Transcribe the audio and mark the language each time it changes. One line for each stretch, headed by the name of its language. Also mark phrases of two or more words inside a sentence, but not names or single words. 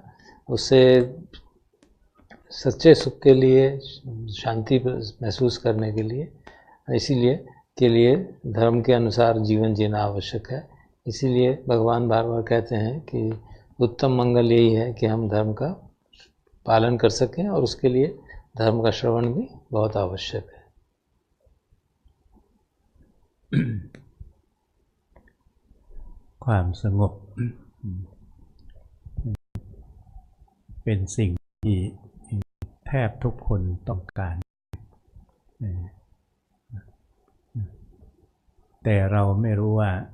Hindi: उससे सच्चे सुख के लिए, शांति महसूस करने के लिए, इसीलिए धर्म के अनुसार जीवन जीना आवश्यक है। इसीलिए भगवान बार बार कहते हैं कि उत्तम मंगल यही है कि हम धर्म का पालन कर सकें, और उसके लिए धर्म का श्रवण भी बहुत आवश्यक है।
Thai: ความสงบเป็นสิ่งที่แทบทุกคนต้องการแต่เราไม่รู้ว่า